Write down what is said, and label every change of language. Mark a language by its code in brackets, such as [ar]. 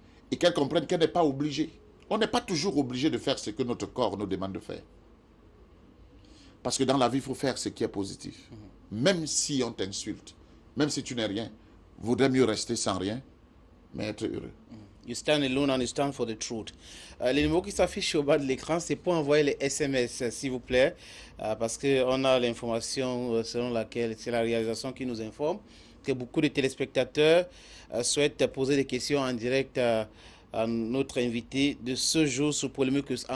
[fr] Et qu'elle comprenne qu'elle n'est pas obligée. On n'est pas toujours obligé de faire ce que notre corps nous demande de faire. Parce que dans la vie, il faut faire ce qui est positif. Même si on t'insulte, même si tu n'es rien, vaudrait mieux rester sans rien, mais être heureux. [en] You stand alone and you stand for the truth. [fr] Les numéros qui s'affichent au bas de l'écran, c'est pour envoyer les SMS, s'il vous plaît, parce qu'on a l'information selon laquelle, c'est la réalisation qui nous informe, que beaucoup de téléspectateurs souhaitent poser des questions en direct à notre invité de ce jour sur Polémicus.